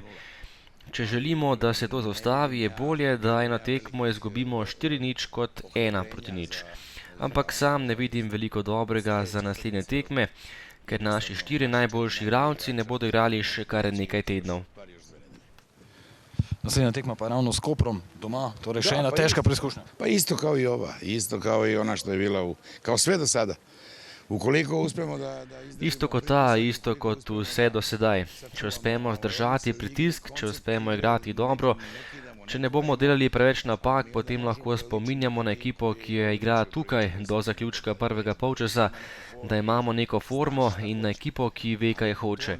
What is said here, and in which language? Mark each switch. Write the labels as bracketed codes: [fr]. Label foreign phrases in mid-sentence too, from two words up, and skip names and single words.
[sl] Če želimo, da se to zaustavi, je bolje, da eno tekmo izgubimo 4:0 kot 1:0. Ampak sam ne vidim veliko dobrega za naslednje tekme, ker naši 4 najboljši igralci ne bodo igrali še kar nekaj tednov. Naslednja tekma pa je ravno s Koprom doma, torej še ena težka preizkušnja. [sr] Pa isto kao i ova, isto kao i ona što je bila, kao sve do sada. Ukoliko uspemo da... [sl] Isto kot ta, isto kot vse do sedaj. Če uspemo zdržati pritisk, če uspemo igrati dobro, če ne bomo delali preveč napak, potem lahko spominjamo na ekipo, ki je igrala tukaj do zaključka prvega polčasa, da imamo neko formo in na ekipo, ki ve, kaj hoče.